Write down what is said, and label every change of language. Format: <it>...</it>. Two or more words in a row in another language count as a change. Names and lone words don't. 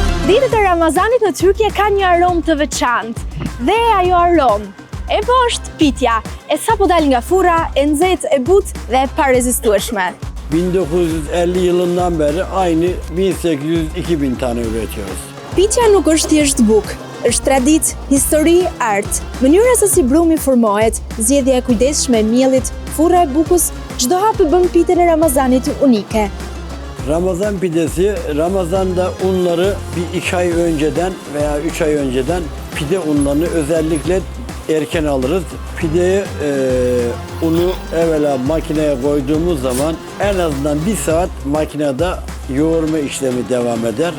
<sq>Ditët e Ramazanit në Turqi ka një aromë të veçantë dhe ajo aromë është pitja, e sapo dal nga furra, e nxehtë, e butë dhe e parezistueshme.</sq> <tr>1950 yılından beri aynı 1800-2000 tane üretiyoruz.</tr> <sq>Pitja nuk është thjesht bukë, është traditë, histori, art. Mënyra se si brumi formohet, zgjedhja e kujdesshme e miellit, furra e bukës, çdo hap bën pitën e Ramazanit unike.</sq> <tr>Ramazan pidesi, Ramazan'da unları bir 2 ay önceden veya 3 ay önceden pide unlarını özellikle erken alırız. Pideyi, unu evvela makineye koyduğumuz zaman en azından 1 saat makinede yoğurma işlemi devam eder.</tr>